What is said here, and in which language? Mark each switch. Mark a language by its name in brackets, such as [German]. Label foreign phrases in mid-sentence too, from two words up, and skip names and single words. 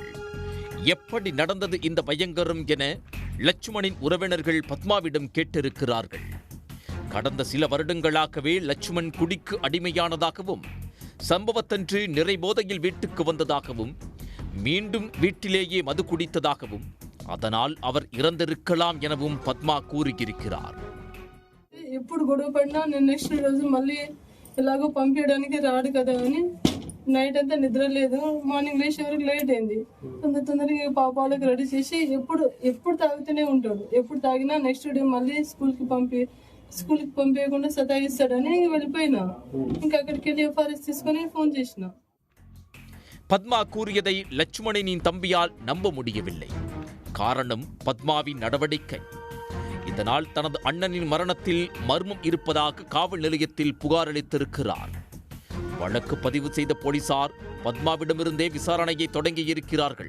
[Tamil] எப்படி நடந்தது இந்த பயங்கரம் என லட்சுமணின் உறவினர்கள் பத்மாவிடம் கேட்டிருக்கிறார்கள். கடந்த சில வருடங்களாகவே லட்சுமண் குடிக்கு அடிமையானதாகவும், சம்பவத்தன்று நிறைபோதையில் வீட்டுக்கு வந்ததாகவும், மீண்டும் வீட்டிலேயே மது குடித்ததாகவும், அதனால் அவர் இறந்திருக்கலாம் எனவும் பத்மா கூறியிருக்கிறார். [Telugu] ఎప్పుడు గొడవ పడినా నేను నెక్స్ట్ రోజు మళ్ళీ ఎలాగో పంపించడానికి రాడు కదా అని నైట్ అంతా నిద్ర లేదు. మార్నింగ్ లేచే వరకు లేట్ అయింది. తొందరగా పాప వాళ్ళకి రెడీ చేసి ఎప్పుడు తాగుతూనే ఉంటాడు. ఎప్పుడు తాగినా [English] next day [Telugu] మళ్ళీ స్కూల్కి పంపించకుండా సతాయిస్తాడని వెళ్ళిపోయినా. ఇంకా అక్కడికి వెళ్ళి ఎఫ్ఆర్ఎస్ తీసుకొని ఫోన్ చేసిన. [Tamil] பத்மா கூறியதை லட்சுமணனின் தம்பியால் நம்ப முடியவில்லை. காரணம் பத்மாவின் நடவடிக்கை. இதனால் தனது அண்ணனின் மரணத்தில் மர்மம் இருப்பதாக காவல் நிலையத்தில் புகார் அளித்திருக்கிறார். வழக்கு பதிவு செய்த போலீசார் பத்மாவிடமிருந்தே விசாரணையை தொடங்கியிருக்கிறார்கள்.